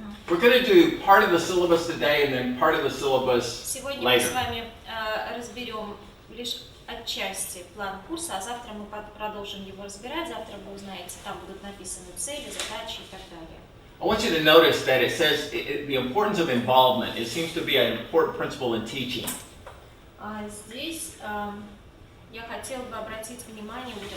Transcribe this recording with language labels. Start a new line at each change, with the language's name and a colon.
English: We're going to do part of the syllabus today and then part of the syllabus
Russian: Сегодня мы
English: later.
Russian: с вами разберем лишь отчасти план курса, а завтра мы продолжим его разбирать. Завтра вы узнаете, там будут написаны цели, задачи и так далее.
English: I want you to notice that it says the importance of involvement. It seems to be an important principle in teaching.
Russian: Здесь я хотела бы обратить внимание,